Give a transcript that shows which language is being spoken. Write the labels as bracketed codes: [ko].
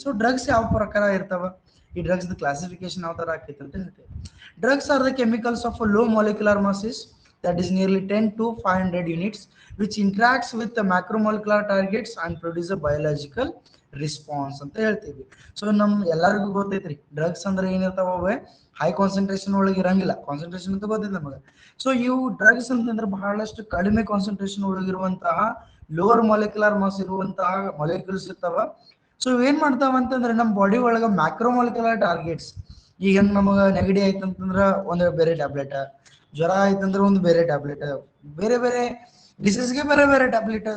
[kn] So drugs ಯಾವ ಪ್ರಕಾರ ಇರ್ತಾವ, ಈ ಡ್ರಗ್ಸ್ ಕ್ಲಾಸಿಫಿಕೇಶನ್ ಯಾವ ತರ ಆಕೈತೆ ಅಂತ ಹೇಳ್ತೇವೆ. [en] Drugs are the chemicals of a low molecular masses, that is nearly 10 to 500 units, which interacts with the macromolecular targets and produce a biological response [kn] ಅಂತ ಹೇಳ್ತೀವಿ. ಸೊ ಎಲ್ಲರಿಗೂ ಗೊತ್ತೈತ್ರಿ ಡ್ರಗ್ಸ್ ಅಂದ್ರೆ ಏನಿರ್ತಾವೆ, ಹೈ ಕಾನ್ಸಂಟ್ರೇಷನ್ ಒಳಗೆ ಇರಂಗಿಲ್ಲ. ಕಾನ್ಸಂಟ್ರೇಷನ್ ಅಂತ ಗೊತ್ತೈತೆ ನಮಗೆ. ಸೊ ಇವು drugs ಅಂತಂದ್ರೆ ಬಹಳಷ್ಟು ಕಡಿಮೆ ಕಾನ್ಸಂಟ್ರೇಷನ್ ಒಳಗಿರುವಂತಹ ಲೋವರ್ ಮಾಲಿಕ್ಯುಲರ್ ಮಾಸ್ ಇರುವಂತಹ ಮಾಲಿಕ್ಯೂಲ್ಸ್ ಇರ್ತಾವ. ಸೊ ಏನ್ ಮಾಡ್ತಾವ ಅಂತಂದ್ರೆ ನಮ್ಮ ಬಾಡಿ ಒಳಗ ಮ್ಯಾಕ್ರೋಮಾಲಿಕ್ಯುಲರ್ ಟಾರ್ಗೆಟ್ಸ್, ಈಗ ನಮಗೆ ನೆಗಡಿ ಆಯ್ತಂತಂದ್ರ ಒಂದು ಬೇರೆ ಟ್ಯಾಬ್ಲೆಟ್, ಜ್ವರ ಆಯ್ತಂದ್ರೆ ಒಂದು ಬೇರೆ ಟ್ಯಾಬ್ಲೆಟ್, ಬೇರೆ ಬೇರೆ ಡಿಸೀಸ್ಗೆ ಬೇರೆ ಬೇರೆ ಟ್ಯಾಬ್ಲೆಟ್.